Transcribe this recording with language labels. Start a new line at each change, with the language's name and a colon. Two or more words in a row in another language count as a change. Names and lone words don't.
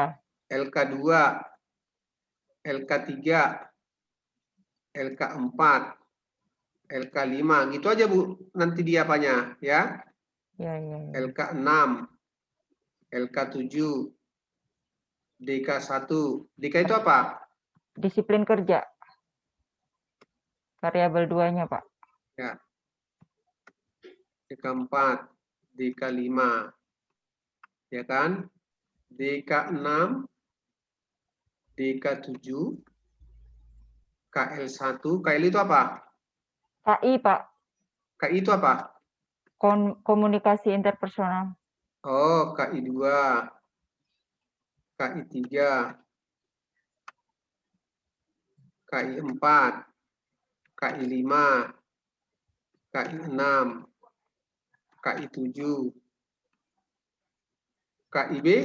Indonesian: LK2, LK3, LK4, LK5. Gitu aja, Bu. Nanti dia apanya, ya? iya, iya. LK6, LK7, DK1. DK itu apa? Disiplin kerja. Variabel 2-nya, Pak. Ya. DK4, DK5. Ya kan? DK6, DK7, KL1. KL itu apa? KI, Pak. KI itu apa? Komunikasi interpersonal. Oh, KI2, KI3, KI4, KI5, KI6, KI7, KIB,